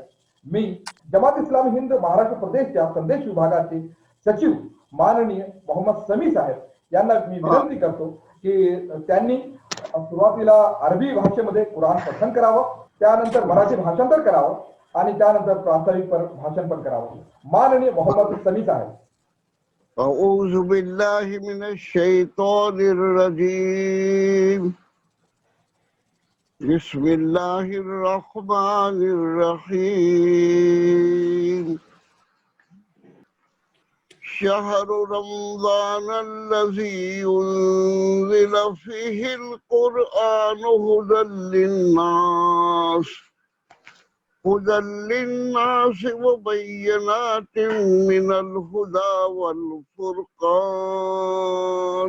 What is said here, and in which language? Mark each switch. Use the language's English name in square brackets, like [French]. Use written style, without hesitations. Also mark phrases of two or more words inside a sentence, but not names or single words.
[Marathi] मी जमात इस्लामी हिंद महाराष्ट्र प्रदेशच्या संदेश विभागाचे सचिव माननीय मोहम्मद समी साहेब यांना मी विनंती करतो की त्यांनी सुरुवातीला अरबी भाषेमध्ये कुराण पठण करावं, त्यानंतर मराठी भाषांतर करावं आणि त्यानंतर प्रास्ताविक भाषण पण करावं. माननीय मोहम्मद समी साहेब. [Arabic] أعوذ بالله من الشيطان الرجيم. بسم الله الرحمن الرحيم. شهر رمضان الذي أنزل فيه القرآن هدى للناس وبينات من الهدى والفرقان.